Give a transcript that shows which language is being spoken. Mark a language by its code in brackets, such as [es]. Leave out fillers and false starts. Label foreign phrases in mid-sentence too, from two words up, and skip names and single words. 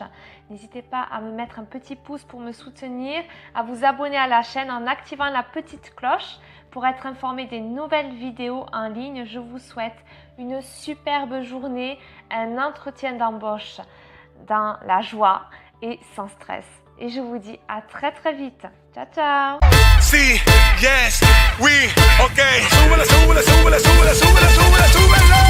[fr] N'hésitez pas à me mettre un petit pouce pour me soutenir, à vous abonner à la chaîne en activant la petite cloche pour être informé des nouvelles vidéos en ligne. Je vous souhaite une superbe journée, un entretien d'embauche dans la joie et sans stress. Et je vous dis à très très vite. [it] Ciao, ciao. Sí, yes, we, okay. [es] Súbela, súbela, súbela, súbela, súbela, súbela, súbela.